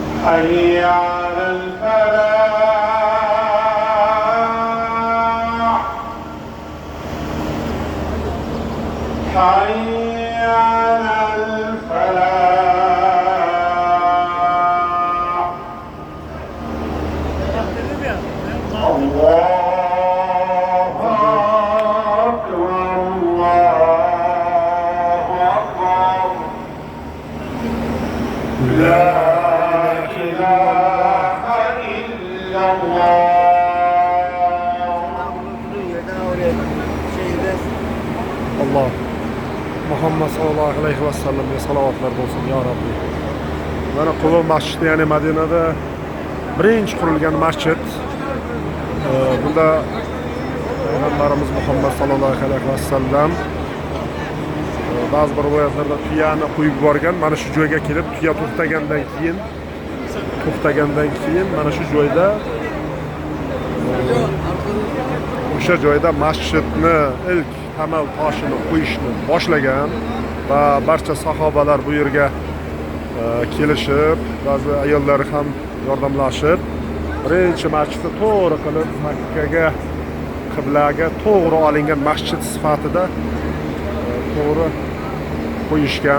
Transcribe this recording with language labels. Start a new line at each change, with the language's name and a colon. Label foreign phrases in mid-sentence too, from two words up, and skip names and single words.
Arabic: حي على الفلاح حي على الفلاح الله أكبر الله أكبر لا إله إلا الله
Turkish: Allah Muhammed
Arabic: صلى الله عليه وسلم
Turkish: salavatlar olsun ya Rabbi.
Uzbek: Mana Quba masjidi, ya'ni Madinada birinchi qurilgan masjid. Bunda Payg'ambarimiz Muhammad
Arabic: صلى الله عليه وسلم
Uzbek: ba'zi bir rivoyatlarda tuyani qo'yib yuborgan. Mana shu joyga kelib, tuya to'xtagandan keyin mana shu joyda o'sha joyda masjidni ilk tamal toshini qo'yishni boshlagan va barcha sahobalar bu yerga kelishib, ba'zi ayollar ham yordamlashib, birinchi masjidni to'g'ri qilib Makkaga qiblaga to'g'ri olingan masjid sifatida to'g'ri qo'yishgan.